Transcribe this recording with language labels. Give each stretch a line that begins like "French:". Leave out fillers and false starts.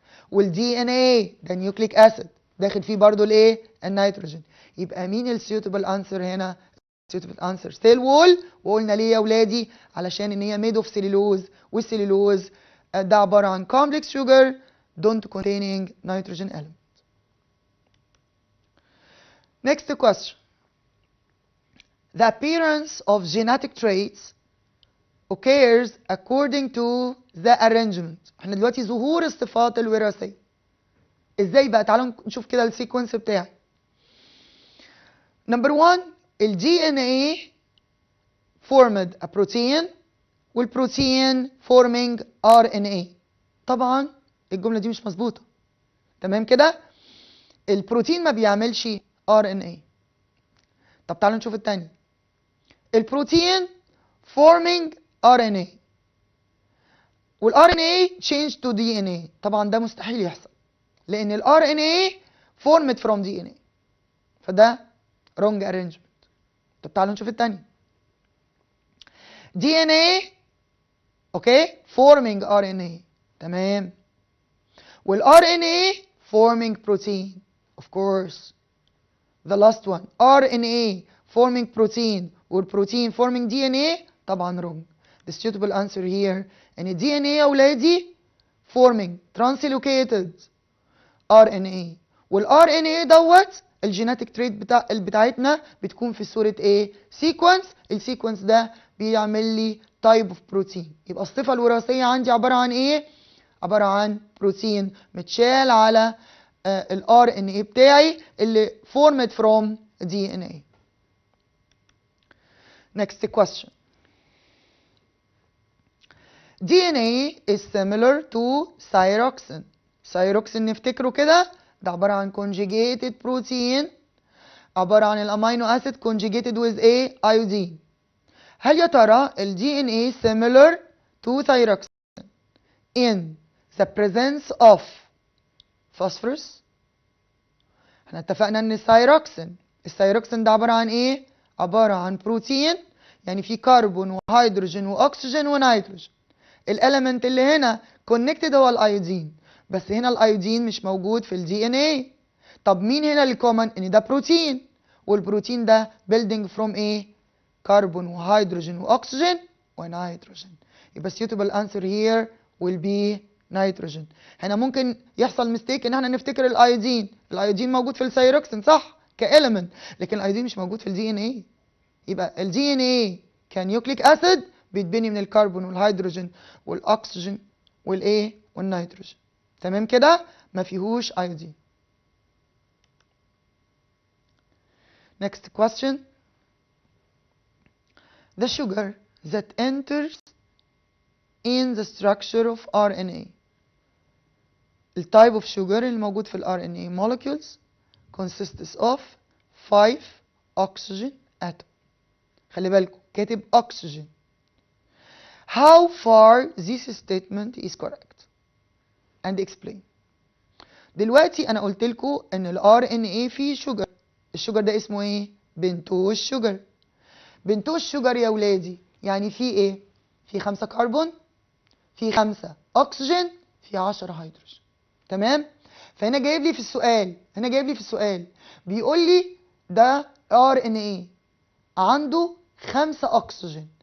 Arabic: والدي ان ايه ده نيوكليك اسيد، داخل فيه برضو الايه؟ النيتروجين. يبقى مين السيوتبل انسر هنا؟ السيوتبل انسر سيل وول. وقلنا ليه يا اولادي؟ علشان ان هي ميد اوف سيلولوز، والسيلولوز ده عباره عن كومبلكس شوجر
English: don't containing nitrogen element. Next question. The appearance of genetic traits occurs according to the arrangement.
Arabic: احنا دلوقتي ظهور الصفات الوراثيه ازاي بقى؟ تعالوا نشوف كده السيكونس بتاعي. نمبر 1 الدي ان ايه
English: formed a protein
Arabic: والبروتين forming ار ان ايه. طبعا الجمله دي مش مظبوطه، تمام كده؟ البروتين ما بيعملش ار ان ايه. طب تعالوا نشوف الثاني.
English: البروتين forming RNA والار N A change to DNA.
Arabic: طبعا ده مستحيل يحصل لان الار ان اي
English: formed from DNA،
Arabic: فده
English: wrong arrangement.
Arabic: طب تعالوا نشوف الثاني.
English: DNA okay forming RNA، تمام، والار N A forming protein of course. The last one RNA forming protein والبروتين forming DNA، طبعا wrong. The suitable answer here
Arabic: ان الدي ان ايه يا اولادي
English: forming translocated RNA.
Arabic: والRNA دوت الجيناتيك تريت بتاعتنا بتكون في صورة ايه؟ سيكونس. السيكونس ده بيعمل لي تايب اوف بروتين. يبقى الصفة الوراثية عندي عبارة عن ايه؟ عبارة عن بروتين متشال على الRNA بتاعي اللي
English: formed from DNA. Next question. DNA is similar to thyroxine.
Arabic: thyroxine نفتكره كده ده عبارة عن conjugated protein، عبارة عن الامينو اسيد
English: conjugated with a iodine.
Arabic: هل يا ترى ال DNA
English: similar to thyroxine in the presence of phosphorus؟
Arabic: احنا اتفقنا ان الثايروكسين ده عبارة عن ايه؟ عبارة عن بروتين، يعني فيه كربون وهيدروجين واكسجين ونيتروجين. الاليمنت اللي هنا كونكتد هو الايودين، بس هنا الايودين مش موجود في الدي ان ايه. طب مين هنا الكومن؟ ان ده بروتين، والبروتين ده
English: building from
Arabic: ايه؟ كربون وهيدروجين واكسجين ونيتروجين.
English: يبقى suitable answer here will be nitrogen.
Arabic: هنا ممكن يحصل ميستيك ان احنا نفتكر الايودين موجود في الثايروكسين صح كاليمنت، لكن الايودين مش موجود في الدي ان ايه. يبقى الدي ان ايه كنيوكليك اسيد بيتبني من الكربون والهيدروجين والاكسجين والايه والنيتروجين. تمام كده ما فيهوش ايودين.
English: Next question. The sugar that enters in the structure of RNA. التايب of sugar
Arabic: الموجود في
English: ال RNA molecules consists of 5 oxygen atom.
Arabic: خلي بالكم كاتب oxygen.
English: How far this statement is correct and explain.
Arabic: دلوقتي انا قلت لكم ان ال RNA فيه شوجر. الشوجر ده اسمه ايه؟ بنتوز شوجر. بنتوز شوجر يا ولادي يعني فيه ايه؟ فيه 5 كربون، فيه 5 اكسجين، فيه 10 هيدروجين. تمام؟ فهنا جايب لي في السؤال بيقول لي ده RNA عنده 5 اكسجين.